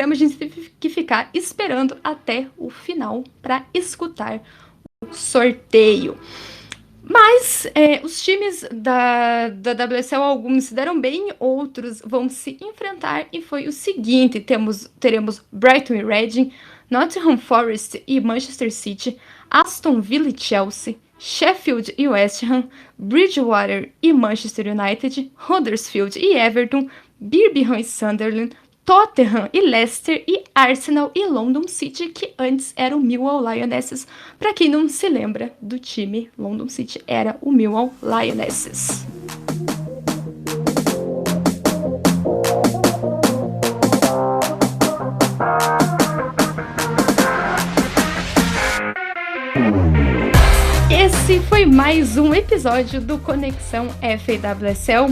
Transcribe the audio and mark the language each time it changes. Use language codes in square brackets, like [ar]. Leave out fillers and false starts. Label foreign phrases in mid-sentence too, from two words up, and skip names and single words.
[pt] A gente teve que ficar esperando até o final para escutar o sorteio. Mas os times da WSL, alguns se deram bem, outros vão se enfrentar. E foi o seguinte: teremos Brighton e Reading, Nottingham Forest e Manchester City, Aston Villa e Chelsea, Sheffield e West Ham, Bridgewater e Manchester United, Huddersfield e Everton, Birmingham e Sunderland, Tottenham e Leicester e Arsenal e London City, que antes era o Millwall Lionesses. Para quem não se lembra do time, London City era o Millwall Lionesses. Esse foi mais um episódio do Conexão FAWSL.